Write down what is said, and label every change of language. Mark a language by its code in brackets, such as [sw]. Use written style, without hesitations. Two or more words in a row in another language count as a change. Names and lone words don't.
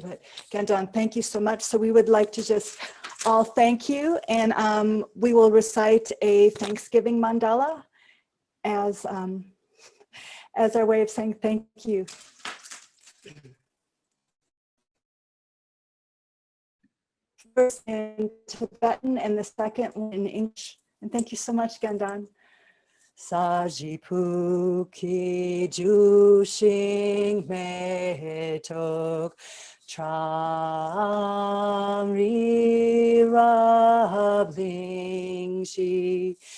[en] But Gen Don, thank you so much. So we would like to just all thank you, and we will recite a Thanksgiving mandala as our way of saying thank you. First in Tibetan and the second one in English. And thank you so much, Gen Don. [bo] ས་གཞི་སྤོས་ཀྱིས་བྱུགས་ཤིང་མེ་ཏོག་བཀྲམ། རི་རབ་གླིང་བཞི